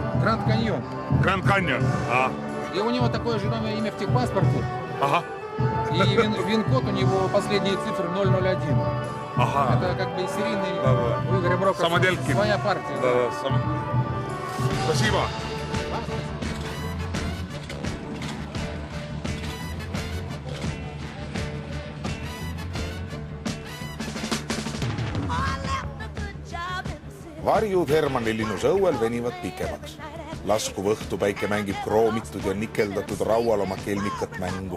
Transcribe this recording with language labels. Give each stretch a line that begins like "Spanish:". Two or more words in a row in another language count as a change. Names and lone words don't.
Russian: Гранд Каньон. Гранд Каньон. И у него такое же имя в техпаспорте. Ага. И вин-код у него последние цифры 001. Ага. Это как бы серийный Да. у Игоря Брока Самодельки. своя партия. Да. Спасибо.
Estonian: Varjud Hermanni linnuse õuel venivad pikemaks. Laskuv õhtupäike mängib kroomitud ja nikeldatud raual oma kelmikat mängu.